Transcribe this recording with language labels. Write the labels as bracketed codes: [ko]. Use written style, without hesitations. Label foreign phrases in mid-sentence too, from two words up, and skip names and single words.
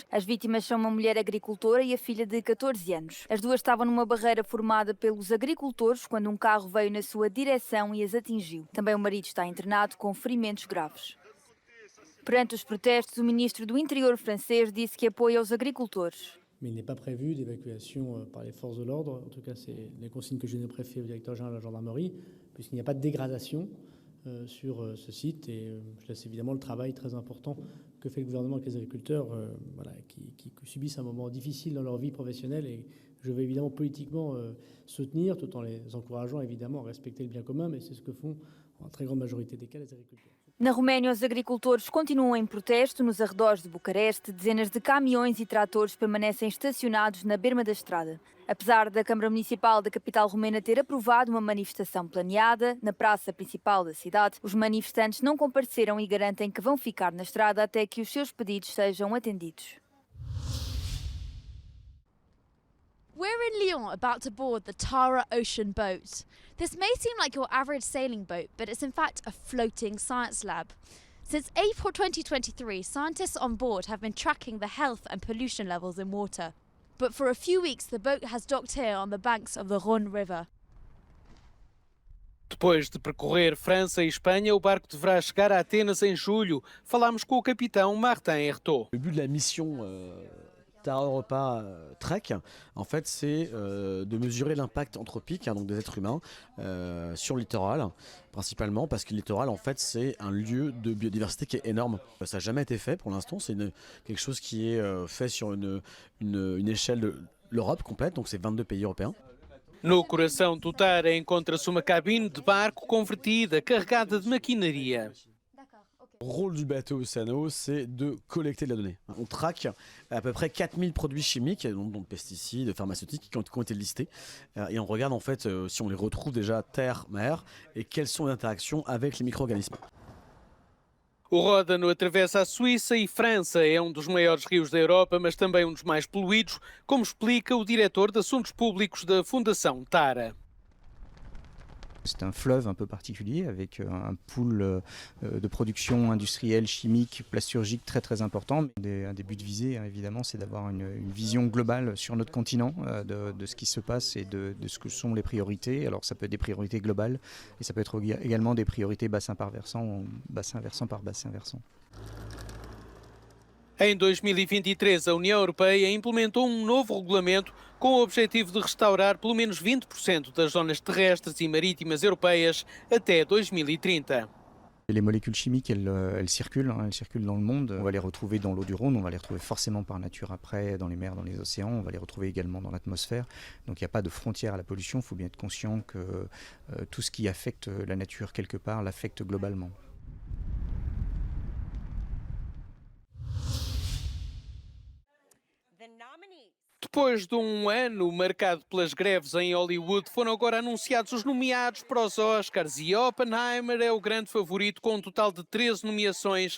[pt] As vítimas são uma mulher agricultora e a filha de 14 anos. As duas estavam numa barreira formada pelos agricultores quando um carro veio na sua direção e as atingiu. Também o marido está internado com ferimentos graves. Perante os protestos, o ministro do Interior francês disse que apoia os agricultores. [fr] Mais il n'est pas prévu d'évacuation par les forces de l'ordre. En tout cas, c'est les consignes que je viens de préfet au directeur général de la gendarmerie, puisqu'il n'y a pas de dégradation sur ce site. Et je laisse évidemment le travail très important que fait le gouvernement avec les agriculteurs qui subissent un moment difficile dans leur vie professionnelle. Et je vais évidemment politiquement soutenir, tout en les encourageant évidemment à respecter le bien commun, mais c'est ce que font en très grande majorité des cas les agriculteurs. [pt] Na Roménia, os agricultores continuam em protesto nos arredores de Bucareste. Dezenas de caminhões e tratores permanecem estacionados na berma da estrada. Apesar da Câmara Municipal da capital romena ter aprovado uma manifestação planeada na praça principal da cidade, os manifestantes não compareceram e garantem que vão ficar na estrada até que os seus pedidos sejam atendidos. [en] We're in Lyon about to board the Tara Ocean boat. This may seem like your average sailing boat, but it's in fact a floating science lab. Since April 2023, scientists on board have been tracking the health and pollution levels in water. But for a few weeks, the boat has docked here on the banks of the Rhône River. [pt] Depois de percorrer França e Espanha, o barco deverá chegar a Atenas em julho. Falámos com o capitão Martin Hertot. [fr] Le but de la mission Tara Europa Trek, en fait, c'est de mesurer l'impact anthropique, donc des êtres humains, sur le littoral, principalement parce que le littoral, en fait, c'est un lieu de biodiversité qui est énorme. Ça n'a jamais été fait pour l'instant, c'est quelque chose qui est fait sur une échelle de l'Europe complète, donc c'est 22 pays européens. [pt] No coração do Tara encontra-se uma cabine de barco convertida, carregada de maquinaria. [fr] Le rôle du bateau Oceano, c'est de collecter de la donnée. On traque à peu près 4000 produits chimiques, donc pesticides, pharmaceutiques, qui ont été listés. Et on regarde en fait si on les retrouve déjà terre, mer, et quelles sont les interactions avec les micro-organismes. [pt] O Ródano atravessa a Suíça e França. É um dos maiores rios da Europa, mas também um dos mais poluídos, como explica o diretor de Assuntos Públicos da Fundação Tara. [fr] C'est un fleuve un peu particulier avec un pool de production industrielle, chimique, plasturgique très très important. Un des buts visés, évidemment, c'est d'avoir une vision globale sur notre continent de ce qui se passe et de ce que sont les priorités. Alors ça peut être des priorités globales et ça peut être également des priorités bassin par versant par bassin versant. [pt] Em 2023, a União Europeia implementou um novo regulamento com o objetivo de restaurar pelo menos 20% das zonas terrestres e marítimas europeias até 2030. [fr] Les molécules chimiques, elles circulent, elles circulent dans le monde. On va les retrouver dans l'eau du Rhône, on va les retrouver forcément par nature après, dans les mers, dans les océans, on va les retrouver également dans l'atmosphère. Donc il n'y a pas de frontière à la pollution, il faut bien être conscient que tout ce qui affecte la nature quelque part l'affecte globalement. [pt] Depois de um ano marcado pelas greves em Hollywood, foram agora anunciados os nomeados para os Oscars e Oppenheimer é o grande favorito com um total de 13 nomeações.